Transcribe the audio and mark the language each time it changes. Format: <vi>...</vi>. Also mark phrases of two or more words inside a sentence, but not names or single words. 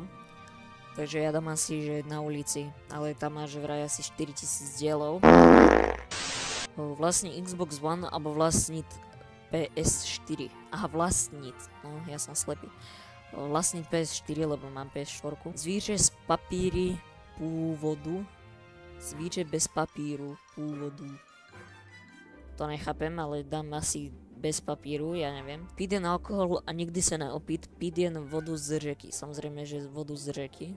<sk>Takže ja dám asi, že na ulici, ale tam máš vraj asi 4000 dielov. Vlastní Xbox One alebo vlastniť PS4. Aha, vlastniť, no ja som slepý. Vlastniť PS4, lebo mám PS4.</sk> <cs>Zvíře z papíry pôvodu. Zvíře bez papíru</cs> <sk>pôvodu. To nechápem, ale dám asi bez papíru, ja neviem.</sk> <cs>Pít jen alkohol a nikdy sa neopít, pít jen vodu z řeky,</cs> <sk>samozrejme, že vodu z řeky.</sk>